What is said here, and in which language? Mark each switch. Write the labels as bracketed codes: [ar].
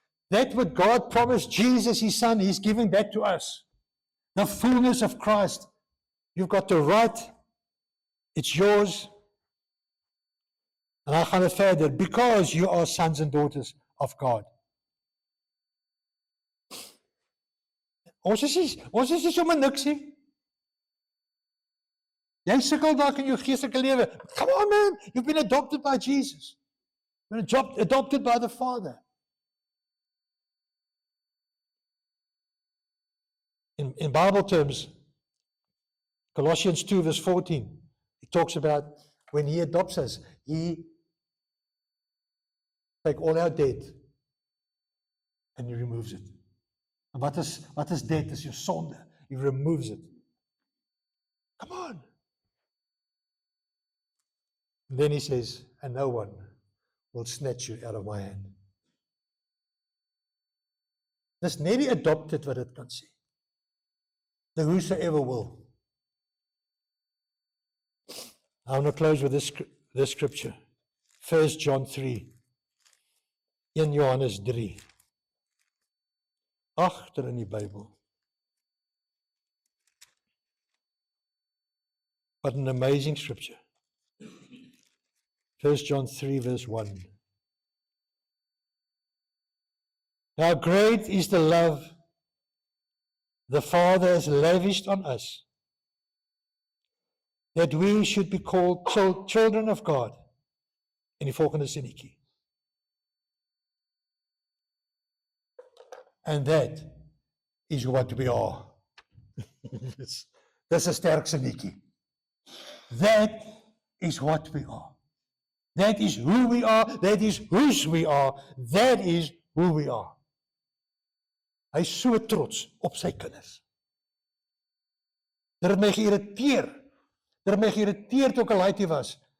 [en] That what God promised Jesus, his Son, he's giving that to us. The fullness of Christ. You've got the right. It's yours. And I gaan het verder. Because you are sons and daughters of God. [af] Ons is nie sommer niks nie. Jy sukkel dalk in jou geestelike lewe. [en] Come on man, you've been adopted by Jesus. You've been adopted by the Father. In Bible terms, Colossians 2 verse 14, it talks about when he adopts us, he takes all our debt and he removes it. And what is debt? Is your sonde. He removes it. Come on. And then he says, and no one will snatch you out of my hand. [af] Dis net die adopted wat dit kan sê. [en] The whosoever will. I want to close with this scripture. 1 John 3. [af] 1 Johannes 3. Agter in die Bybel. [en] What an amazing scripture. 1 John 3 verse 1. How great is the love the Father has lavished on us, that we should be called children of God. [af] In die volgende sinnetjie. [en] And that is what we are. Dis 'n sterk sinnetjie. That is what we are. That is who we are. That is whose we are. That is who we are. [af] Hy is so trots op sy kinders. Dit het my geïrriteer. Dit het my geïrriteer toe ek al laaitie was.